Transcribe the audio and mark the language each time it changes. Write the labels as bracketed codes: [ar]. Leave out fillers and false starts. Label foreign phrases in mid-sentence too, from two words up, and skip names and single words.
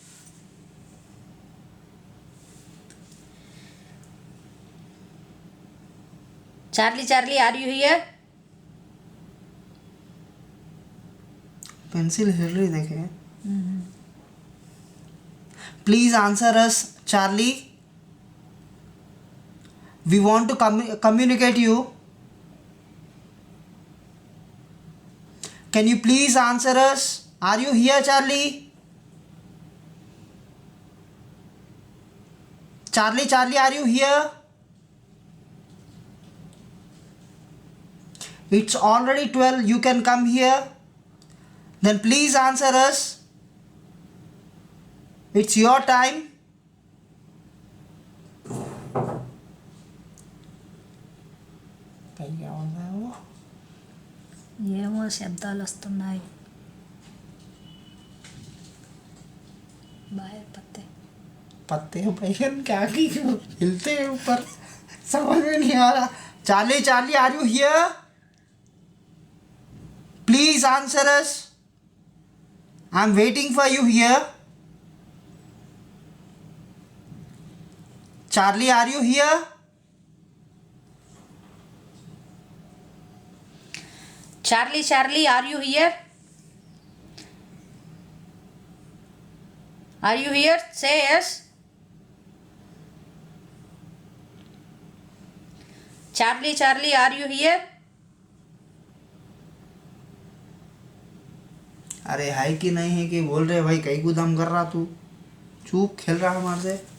[en] Charlie Charlie are you here? [hi] पेंसिल हिल रही देखे। [en] Please answer us Charlie, We want to communicate you, can you please answer us, are you here Charlie? Charlie Charlie are you here? It's already 12, you can come here. Then please answer us. It's your time. [hi] क्या बोल रहा है वो? [te] ఏమో శబ్దాలు వస్తున్నాయి. [hi] बाहर पत्ते पत्ते बैगन क्या की हिलते हैं ऊपर, समझ में नहीं आ रहा। [en] Charlie Charlie are you here? Please answer us, I am waiting for you here. Charlie are you here? Charlie Charlie are you here? Are you here? Say yes. Charlie Charlie are you here? [hi] अरे है कि नहीं है कि बोल रहे भाई, कई गुदाम कर रहा तू, चुप खेल रहा हमारे से।